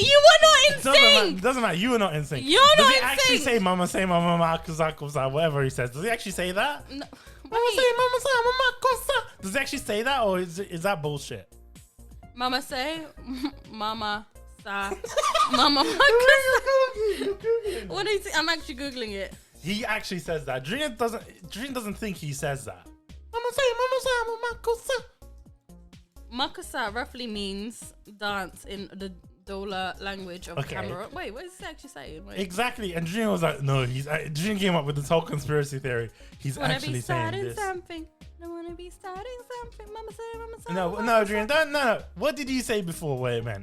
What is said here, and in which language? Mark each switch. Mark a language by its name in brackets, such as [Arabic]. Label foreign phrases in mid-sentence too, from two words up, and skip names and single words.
[English] You were not in sync. Doesn't matter. You were not in sync. You're does not he in actually sync. say "Mama say Mama makusa kusa"? Whatever he says. Does he actually say that? No, Mama say Mama say Mama makusa. Does he actually say that, or is that bullshit? Mama say, Mama sa, Mama makusa. You're Googling. What is it? I'm actually googling it. He actually says that. Dream doesn't think he says that. Mama say Mama say Mama makusa. Makusa roughly means dance in the Dola language of Cameroon. Wait, what is it actually saying? Wait. Exactly. And Dream was like, no, Dream came up with this whole conspiracy theory. He's actually saying this. Something. I wanna be starting something. Mama say, Mama say. No, Dream, no. What did you say before? Wait, man.